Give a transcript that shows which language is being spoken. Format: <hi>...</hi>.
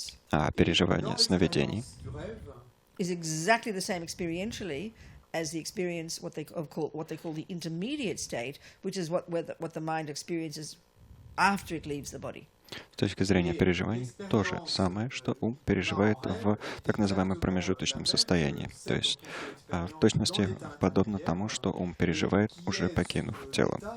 <ru>А переживание сновидений</ru> <en>is exactly the same experientially as the experience what they call the intermediate state, which is what the mind experiences after it leaves the body.</en> <ru>С точки зрения переживаний, то же самое, что ум переживает в так называемом промежуточном состоянии. То есть в точности подобно тому, что ум переживает, уже покинув тело.</ru>